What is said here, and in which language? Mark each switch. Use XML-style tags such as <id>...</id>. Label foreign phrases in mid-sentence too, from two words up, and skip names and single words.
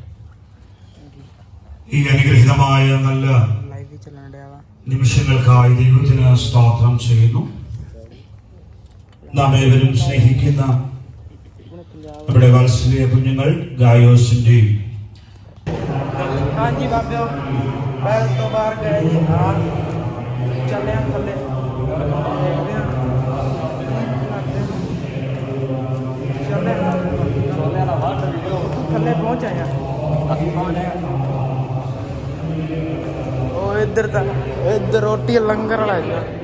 <ml>ഈ അനുഗ്രഹീതമായ നല്ല നിമിഷങ്ങൾക്കായി ദൈവത്തിന് സ്തോത്രം ചെയ്യുന്നു. നാം ഏവരും സ്നേഹിക്കുന്ന നമ്മുടെ വാത്സല്യ കുഞ്ഞുങ്ങൾ ഗായോസിന്റെ</ml> <hi>थल्ले पहुंच आया इधर रोटी लंगर वाला है।</hi>